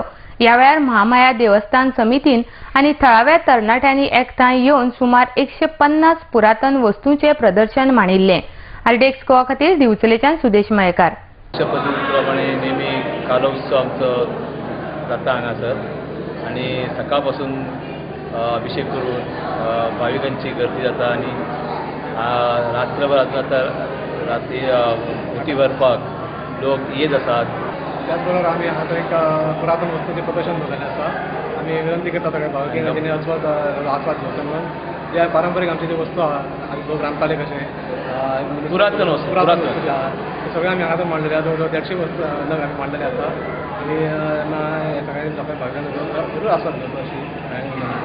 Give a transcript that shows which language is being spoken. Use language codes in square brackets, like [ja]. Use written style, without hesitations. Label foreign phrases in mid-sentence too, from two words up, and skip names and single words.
[kok] ह्या वेळार महामाया देवस्थान समितीन आणि थळाव्या तरणाट्यांनी एकठांय येवन सुमार 150 पुरातन वस्तूंचे प्रदर्शन मांडिल्ले. आरडीएक्स गोवा खातीर दिवचलेच्यान सुदेश मयेकार. पद्धतीप्रमाणे नेहमी कालोत्सव आमचो जाता हांगासर आणि सकाळपासून अभिषेक करून भाविकांची गर्दी जाता आणि रात्रभर आता रात्री उटी व्हरपाक लोक येत आसात. त्याच बरोबर आम्ही आता एक पुरातन वस्तूंचे प्रदर्शन दवरलेलें आसा. आमी विनंती करता सगळ्या भाविकांक तेणी आस्वाद घेवचो म्हणून जे पारंपारीक आमचे जे वस्तू आहा लोक रांदताले कशे पुरातन वस्तू सगळे आमी हांगासर मांडलेले आसा. जवळ 150 वस्तू नग आमी मांडलेले आसा आणि सगळ्यांनी लोकांनी भाविकांक जरूर आस्वाद घेवचो अशी